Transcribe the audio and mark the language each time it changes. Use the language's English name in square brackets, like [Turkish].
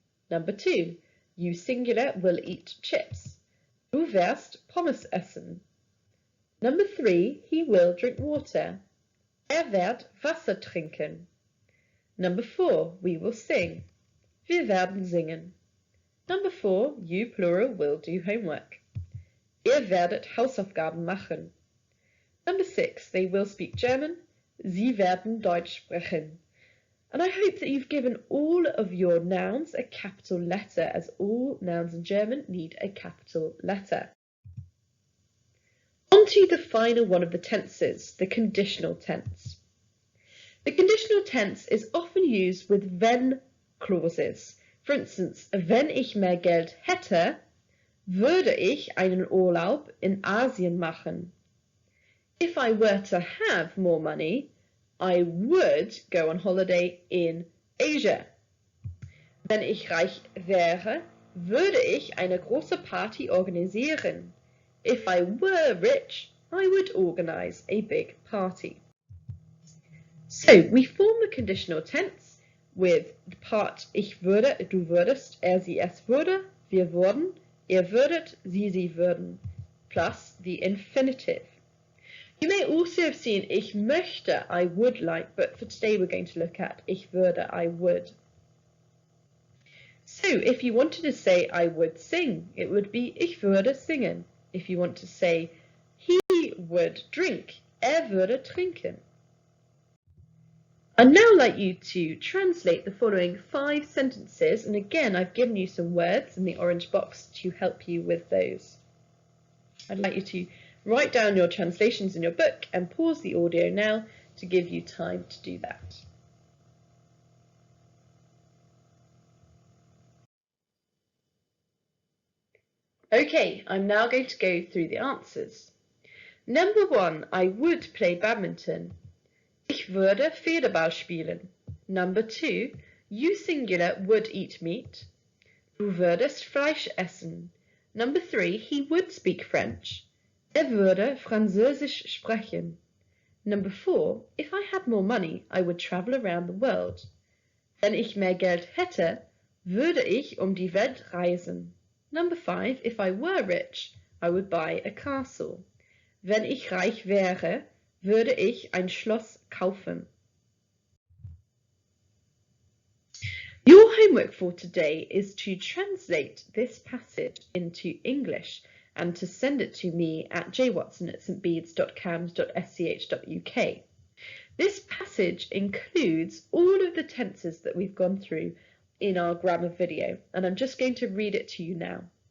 [English] Number 2, you singular will eat chips. [German] Du wirst Pommes essen. [English] Number 3, he will drink water. [German] Wird Wasser trinken. [English] Number 4, we will sing. [German] Wir werden singen. [English] Number 4, you plural will do homework. [German] Ihr werdet Hausaufgaben machen. [English] Number 6, they will speak German. [German] Sie werden Deutsch sprechen. [English] And I hope that you've given all of your nouns a capital letter, as all nouns in German need a capital letter. On to the final one of the tenses, the conditional tense. The conditional tense is often used with wenn clauses. [German] For instance, wenn ich mehr Geld hätte, würde ich einen Urlaub in Asien machen. [English] If I were to have more money, I would go on holiday in Asia. [German] Wenn ich reich wäre, würde ich eine große Party organisieren. [English] If I were rich, I would organize a big party. So we form the conditional tense with the part [German] ich würde, du würdest, er, sie, es würde, wir würden, ihr würdet, sie würden, [English] plus the infinitive. You may also have seen [German] ich möchte, [English] I would like, but for today we're going to look at [German] ich würde, [English] I would. So if you wanted to say I would sing, it would be [German] ich würde singen. [English] If you want to say he would drink, [German] würde trinken. [English] I'd now like you to translate the following 5 sentences, and again I've given you some words in the orange box to help you with those. I'd like you to write down your translations in your book and pause the audio now to give you time to do that. Okay, I'm now going to go through the answers. Number 1, I would play badminton. [German] Ich würde Federball spielen. [English] Number 2, you singular would eat meat. [German] Du würdest Fleisch essen. [English] Number 3, he would speak French. [German] Würde Französisch sprechen. [English] Number 4, if I had more money, I would travel around the world. [German] Wenn ich mehr Geld hätte, würde ich die Welt reisen. [English] Number 5, if I were rich, I would buy a castle. [German] Wenn ich reich wäre, würde ich ein Schloss kaufen. [English] Your homework for today is to translate this passage into English and to send it to me at jwatson@stbeads.cams.sch.uk. This passage includes all of the tenses that we've gone through in our grammar video, and I'm just going to read it to you now.